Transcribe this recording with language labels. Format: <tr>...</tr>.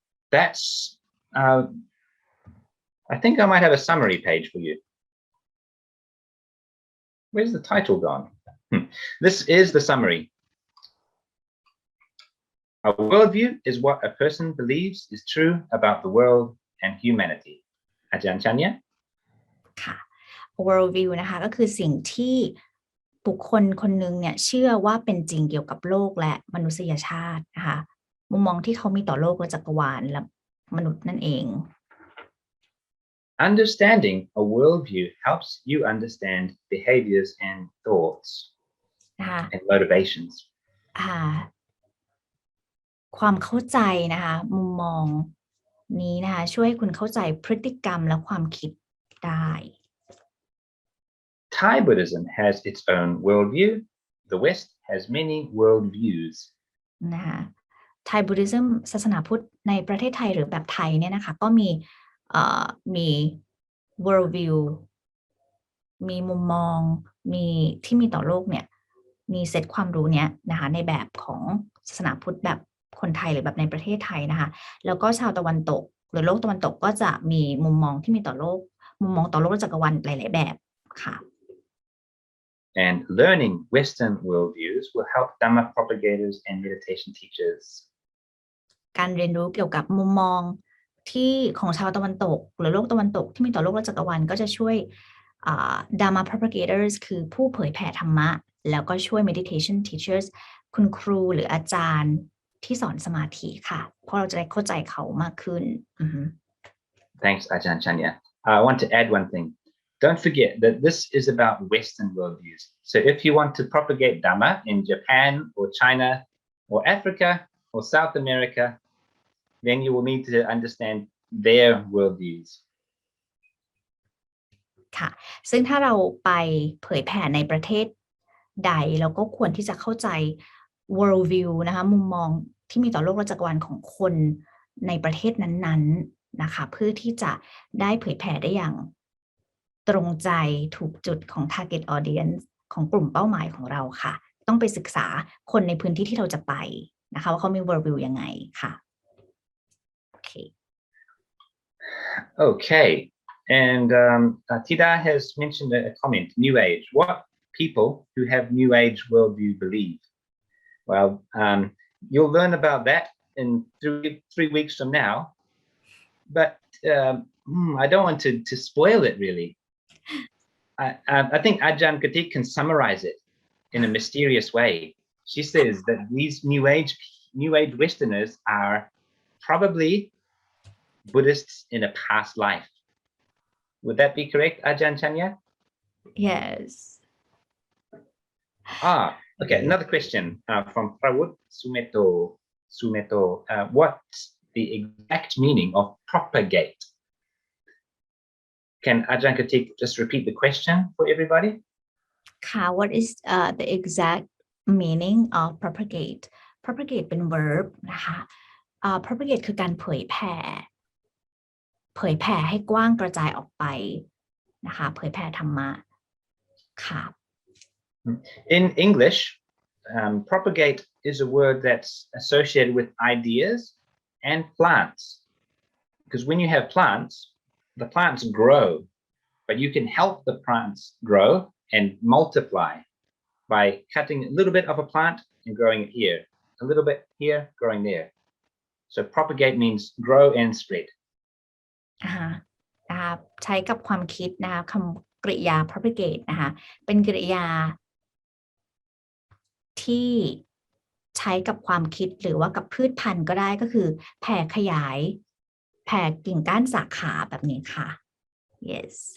<en>That's, I think I might have a summary page for you. Where's the title gone? This is the summary. A worldview is what a person believes is true about the world and humanity. Aj.Andre?</en> <th>ค่ะ worldview นะคะก็คือสิ่งที่บุคคลคนหนึ่งเนี่ยเชื่อว่าเป็นจริงเกี่ยวกับโลกและมนุษยชาตินะคะมุมมองที่เขามีต่อโลกและจักรวาลและมนุษย์นั่นเอง</th> <en>Understanding a worldview helps you understand behaviors and thoughts and motivations.</en> <th>ความเข้าใจนะคะมุมมองนี้นะคะช่วยให้คุณเข้าใจพฤติกรรมและความคิดได้</th> <en>Thai Buddhism has its own worldview. The West has many worldviews.</en> <th>นะคะ Thai Buddhism ศาสนาพุทธในประเทศไทยหรือแบบไทยเนี่ยนะคะก็มีworldview มีมุมมองมีที่มีต่อโลกเนี่ยมีเซตความรู้เนี้ยนะคะในแบบของศาสนาพุทธแบบคนไทยหรือแบบในประเทศไทยนะคะแล้วก็ชาวตะวันตกหรือโลกตะวันตกก็จะมีมุมมองที่มีต่อโลกมุมมองต่อโลกจักรวาลหลายๆแบบค่ะ</th> <en>And learning Western worldviews will help Dhamma propagators and meditation teachers.</en> <th>การเรียนรู้เกี่ยวกับมุมมองที่ของชาวตะวันตกหรือโลกตะวันตกที่มีต่อโลกและจักรวาลก็จะช่วย Dhamma propagators คือผู้เผยแผ่ธรรมะแล้วก็ช่วย meditation teachers คุณครูหรืออาจารย์ที่สอนสมาธิค่ะเพราะเราจะได้เข้าใจเขามากขึ้น</th> <en>Thanks, Aj.Andre. I want to add one thing. Don't forget that this is about Western worldviews. So if you want to propagate Dhamma in Japan or China or Africa or South America, then you will need to understand their worldviews.</en> <th>ค่ะซึ่งถ้าเราไปเผยแผ่ในประเทศใดเราก็ควรที่จะเข้าใจ worldview นะคะมุมมองที่มีต่อโลกและจักรวาลของคนในประเทศนั้นๆนะคะเพื่อที่จะได้เผยแผ่ได้อย่างตรงใจถูกจุดของ target audience ของกลุ่มเป้าหมายของเราค่ะต้องไปศึกษาคนในพื้นที่ที่เราจะไป นะคะว่าเขามี worldview ยังไงค่ะโอเค</th> <en>Okay, and Tida has mentioned a comment, New Age. What people who have New Age worldview believe? Well, you'll learn about that in three weeks from now, but I don't want to spoil it really. I think Aj.Andre can summarize it in a mysterious way. She says that these New Age Westerners are probably Buddhists in a past life. Would that be correct, Ajahn Chanya? yes Okay. Another question from Prawut Sumeto. What's the exact meaning of propagate? Can Ajahn Katik just repeat the question for everybody?</en> <th>ค่ะ</th> <en>what is the exact meaning of propagate</en> <th>propagate เป็น verb นะคะ propagate คือการเผยแผ่ให้กว้างกระจายออกไปนะคะเผยแผ่ธรรมะค่ะ</th> <en>In English, propagate is a word that's associated with ideas and plants. Because when you have plants, the plants grow, but you can help the plants grow and multiply by cutting a little bit of a plant and growing it here, a little bit here, growing there. So propagate means grow and spread.</en> <th>นะคะใช้กับความคิดนะคะคำกริยา propagate นะคะเป็นกริยาที่ใช้กับความคิดหรือว่ากับพืชพันธุ์ก็ได้ก็คือแผ่ขยายแผ่กิ่งก้านสาขาแบบนี้ค่ะ yes</th>